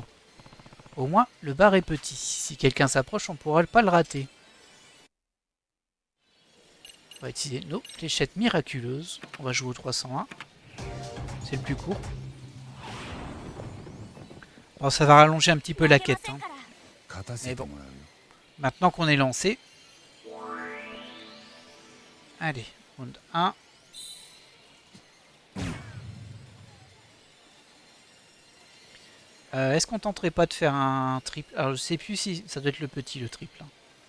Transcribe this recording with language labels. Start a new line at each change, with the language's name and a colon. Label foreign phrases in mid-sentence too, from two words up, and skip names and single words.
French: Au moins, le bar est petit. Si quelqu'un s'approche, on ne pourra pas le rater. On va utiliser nos fléchettes miraculeuses. On va jouer au 301. C'est le plus court. Bon, ça va rallonger un petit peu la
Japanese: 負けま
French: quête.
Japanese: せん
French: Hein.
Japanese: から勝たせてもらうよ。
French: Maintenant qu'on est lancé. Allez, round 1. Est-ce qu'on tenterait pas de faire un triple? Alors je sais plus si ça doit être le petit, le triple, hein.